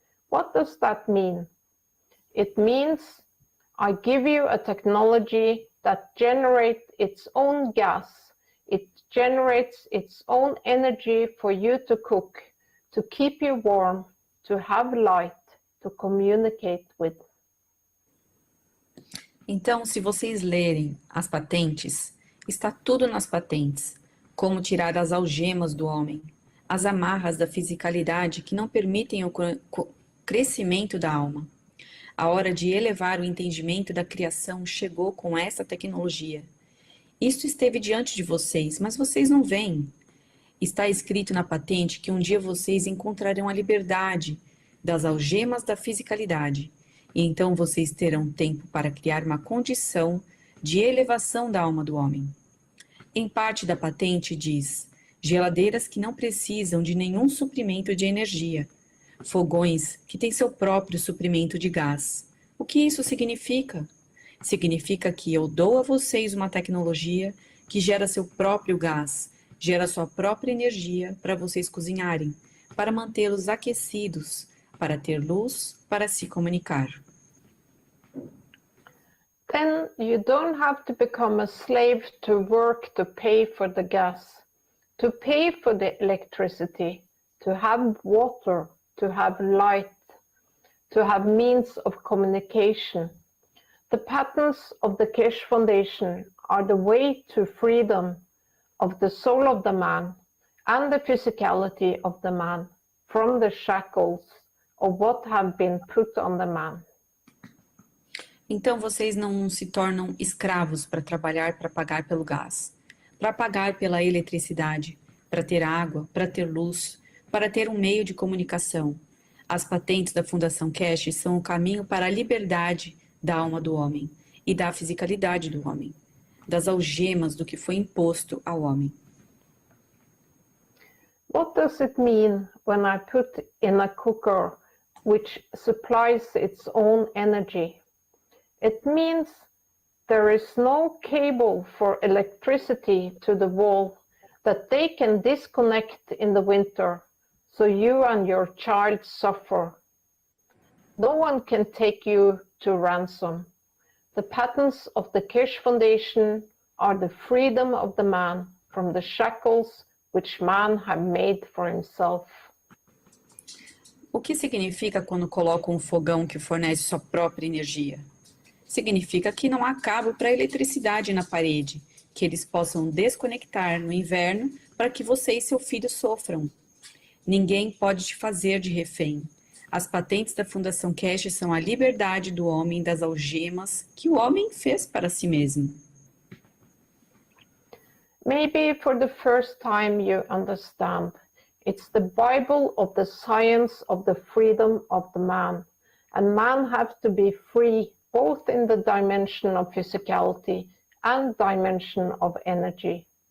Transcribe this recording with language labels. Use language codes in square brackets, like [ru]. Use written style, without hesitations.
[en] What does that mean? It means I give you a technology that generates its own gas. It generates its own energy for you to cook, to keep you warm, to have light, to communicate with. [pt] Então, se vocês lerem as patentes, está tudo nas patentes. Como tirar as algemas do homem, as amarras da fisicalidade que não permitem o crescimento da alma. A hora de elevar o entendimento da criação chegou com essa tecnologia. Isto esteve diante de vocês, mas vocês não veem. Está escrito na patente que um dia vocês encontrarão a liberdade das algemas da fisicalidade, e então vocês terão tempo para criar uma condição de elevação da alma do homem. Em parte da patente diz, geladeiras que não precisam de nenhum suprimento de energia, fogões que têm seu próprio suprimento de gás. O que isso significa? Significa que eu dou a vocês uma tecnologia que gera seu próprio gás, gera sua própria energia para vocês cozinharem, para mantê-los aquecidos, para ter luz, para se comunicar. [en] Then you don't have to become a slave to work to pay for the gas, to pay for the electricity, to have water, to have light, to have means of communication. The patents of the Keshe Foundation are the way to freedom of the soul of the man and the physicality of the man from the shackles of what have been put on the man. [pt] Então vocês não se tornam escravos para trabalhar para pagar pelo gás, para pagar pela eletricidade, para ter água, para ter luz, para ter um meio de comunicação. As patentes da Fundação Keshe são o caminho para a liberdade da alma do homem e da fisicalidade do homem, das algemas do que foi imposto ao homem. [en] What does it mean when I put in a cooker which supplies its own energy? It means there is no cable for electricity to the wall that they can disconnect in the winter, so you and your child suffer. No one can take you to ransom. The patents of the Keshe Foundation are the freedom of the man from the shackles which man have made for himself. [pt] O que significa quando colocam um fogão que fornece sua própria energia? Significa que não há cabo para eletricidade na parede, que eles possam desconectar no inverno para que você e seu filho sofram. Ninguém pode te fazer de refém. As patentes da Fundação Keshe são a liberdade do homem das algemas que o homem fez para si mesmo. [en] Maybe for the first time you understand, it's the Bible of the science of the freedom of the man, and man have to be free both in the dimension of physicality and dimension of energy.